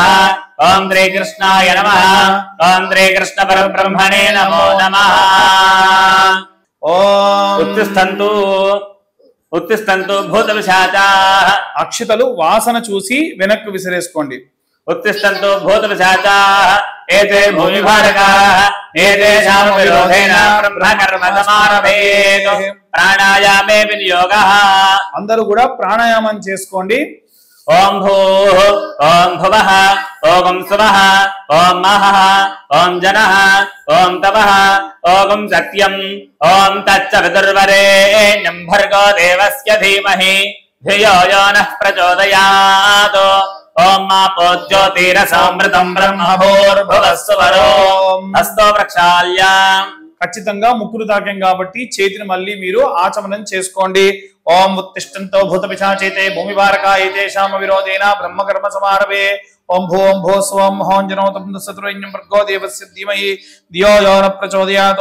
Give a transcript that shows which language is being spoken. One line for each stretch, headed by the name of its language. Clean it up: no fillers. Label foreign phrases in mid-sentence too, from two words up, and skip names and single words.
Sanskrit: ఓం శ్రీకృష్ణాయ నమః. ఓం శ్రీకృష్ణ పరబ్రహ్మణే నమో నమః. ఓం ఉత్తిష్టంతు భూతపిశాచాః.
Telugu: అక్షతలు వాసన చూసి వెనక్కు విసిరేసుకోండి.
Sanskrit: ఉత్తిష్టంతు భూతపిశాచాః एते भूमिभारकाः एतेषां विरोधेन ब्रह्मकर्म समारभेत् प्राणायामे विनियोगः
Telugu: అందరూ కూడా ప్రాణాయామం చేసుకోండి
Sanskrit: ओम भूः ओम भुवः ओम सुवः ओम महः ओम जनः ओम तपः ओम सत्यम् ओम तच्च विदुर्वरेण्यं भर्गो देवस्य धीमहि धियो यो नः प्रचोदयात् ओम मापो ज्योतिरसामृतं ब्रह्म भूर्भुवस्सुवरो हस्तो प्रक्षाल्य
Telugu: ఖచ్చితంగా ముక్కులు తాకాం కాబట్టి చేతిని మళ్ళీ మీరు ఆచమనం చేసుకోండి
Sanskrit: ఓం ఉత్తిష్టంతో భూత పిశాచేతే భూమిభారకాయతే శామ విరోధేన బ్రహ్మకర్మ సమారభే ఓం భో స్వం హోంజనోతం సతురైన్యం భర్గో దేవస్య ధీమహి ధియో యో న ప్రచోదయాత్